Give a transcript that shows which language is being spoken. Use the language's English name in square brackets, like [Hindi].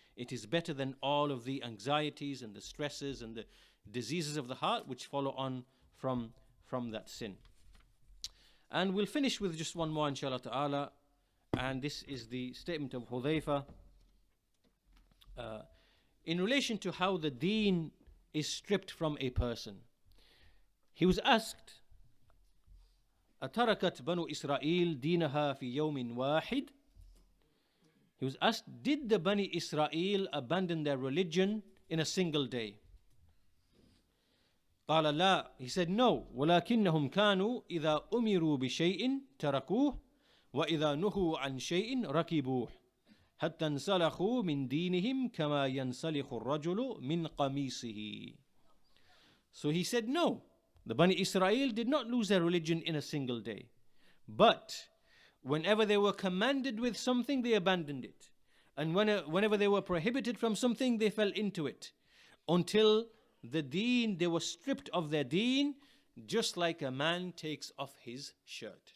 [English] It is better than all of the anxieties and the stresses and the diseases of the heart which follow on from that sin. And we'll finish with just one more, inshallah ta'ala. And this is the statement of Hudhayfa in relation to how the deen is stripped from a person. He was asked, [Arabic] أتركت بنو إسرائيل دينها في يوم واحد? [English] He was asked, did the Bani Israel abandon their religion in a single day? [Arabic] قال لا. [English] He said no. [Arabic] ولكنهم كانوا إذا أمروا بشيء تركوه وإذا نهوا عن شيء ركبوه حتى انسلخوا من دينهم كما ينسلخ الرجل من قميصه. [English] So he said no. The Bani Israel did not lose their religion in a single day. But whenever they were commanded with something, they abandoned it. And whenever they were prohibited from something, they fell into it. Until the deen, they were stripped of their deen, just like a man takes off his shirt.